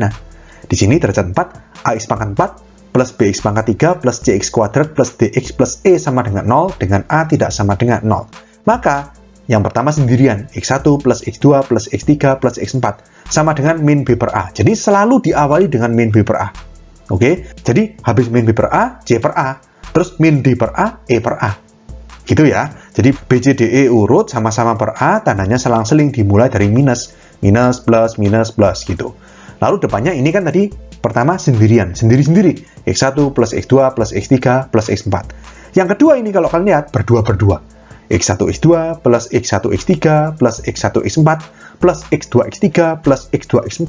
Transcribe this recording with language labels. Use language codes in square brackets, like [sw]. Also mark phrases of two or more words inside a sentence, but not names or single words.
[id] Di sini derajat 4, AX pangkat 4 plus BX pangkat 3 plus CX kuadrat plus DX plus E sama dengan 0 dengan A tidak sama dengan 0. Maka, yang pertama sendirian, X1 plus X2 plus X3 plus X4 sama dengan min B per A. Jadi selalu diawali dengan min B per A. Oke, jadi habis min B per A, C per A. Terus min D per A, E per A. Gitu ya. Jadi B, C, D, E urut sama-sama per A, tandanya selang-seling dimulai dari minus. Minus, plus gitu. Lalu depannya ini kan tadi pertama sendirian, sendiri-sendiri. X1 plus X2 plus X3 plus X4. Yang kedua ini kalau kalian lihat berdua-berdua. X1 X2 plus X1 X3 plus X1 X4 plus X2 X3 plus X2 X4.